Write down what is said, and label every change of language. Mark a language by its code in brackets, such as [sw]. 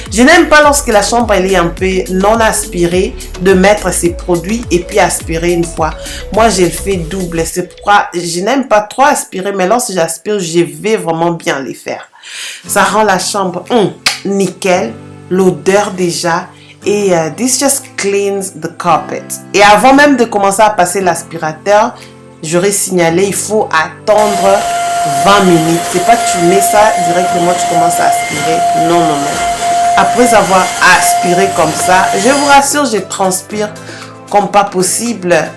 [fr] Je n'aime pas lorsque la chambre elle est un peu non aspirée, de mettre ses produits et puis aspirer une fois. Moi, je le fais double. C'est pourquoi je n'aime pas trop aspirer, mais lorsque j'aspire, je vais vraiment bien les faire. Ça rend la chambre nickel, l'odeur déjà. [en] Et this just cleans the carpet. [fr] Et avant même de commencer à passer l'aspirateur, j'aurais signalé, il faut attendre 20 minutes. C'est pas que tu mets ça directement, tu commences à aspirer. Non, non, non. Après avoir aspiré comme ça, je vous rassure, je transpire comme pas possible.